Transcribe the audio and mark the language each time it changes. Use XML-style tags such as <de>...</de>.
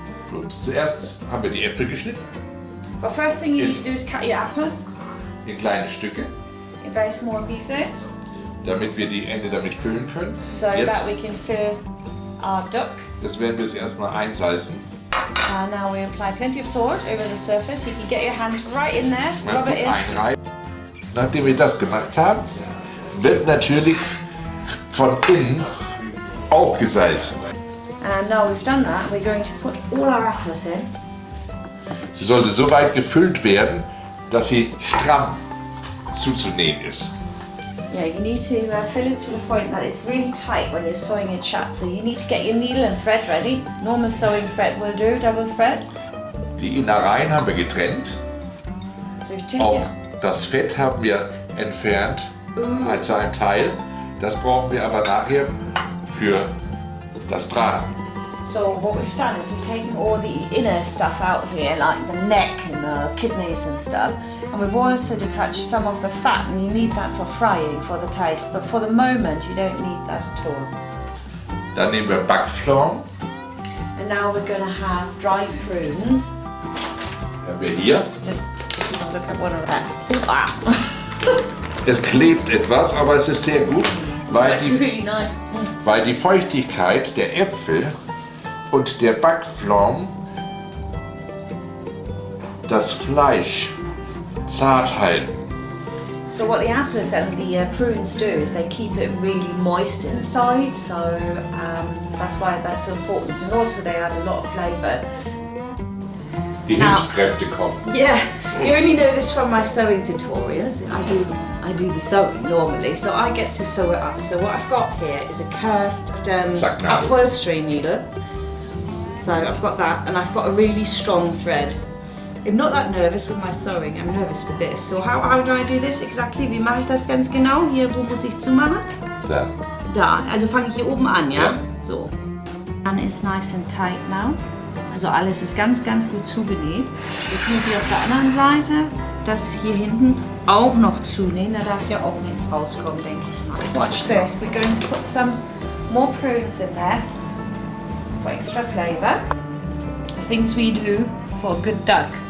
<de>Gut, zuerst haben wir die Äpfel geschnitten.</de> <en>Well, first thing you need to do is cut your apples</en> <de>In kleine Stücke,</de> <en>in very small pieces</en> <de>damit wir die Ende damit füllen können.</de> <en>so that we can fill our duck.</en> <de>Jetzt werden wir es erstmal einsalzen.</de> <en>Now we apply plenty of salt over the surface. You can get your hands right in there,</en> <de>Mal</de> <en>rub it in.</en> <de>einreiben. Nachdem wir das gemacht haben, wird natürlich von innen auch gesalzen.</de> <en>And now we've done that, we're going to put all our apples in.</en> <de>Sie sollte so weit gefüllt werden, dass sie stramm zuzunähen ist.</de> <en>Yeah, you need to fill it to the point that it's really tight when you're sewing your chat. So you need to get your needle and thread ready. Normal sewing thread will do, double thread.</en> <de>Die Innereien haben wir getrennt.</de> <en>So you take</en> <de>Auch</de> <en>it.</en> <de>das Fett haben wir entfernt, also ein Teil. Das brauchen wir aber nachher für das Braten.</de> <en>So what we've done is we've taken all the inner stuff out here, like the neck and the kidneys and stuff, and we've also detached some of the fat, and you need that for frying, for the taste, but for the moment you don't need that at all.</en> <de>Dann nehmen wir Backpflaumen.</de> <en>And now we're going to have dried prunes.</en> <de>Haben wir hier.</de> <en>Just look at one of that. Wow.</en> <de>Es klebt etwas, aber es ist sehr gut, weil</de> <en>It's</en> <de>die,</de> <en>really nice.</en> <de>weil die Feuchtigkeit der Äpfel und der Backpflaumen das Fleisch zart halten.</de> <en>So what the apples and the prunes do is they keep it really moist inside, so that's why that's so important. And also they add a lot of flavour.</en> <de>Die Hilfskräfte kommen.</de> <en>Yeah, you only know this from my sewing tutorials. I do the sewing normally, so I get to sew it up. So what I've got here is a curved upholstery needle. So I've got that, and I've got a really strong thread. I'm not that nervous with my sewing, I'm nervous with this. So how do I do this exactly?</en> <de>Wie mache ich das ganz genau? Hier, wo muss ich zumachen? Da. Da, also fange ich hier oben an, ja? Ja.</de> <en>So.</en> <de>Dann ist</de> <en>nice and tight now.</en> <de>Also alles ist ganz, ganz gut zugenäht. Jetzt muss ich auf der anderen Seite das hier hinten auch noch zunähen. Da darf ja auch nichts rauskommen, denke ich mal.</de> <en>Watch this. We're going to put some more prunes in there for extra flavour. Things we do for a good duck.</en>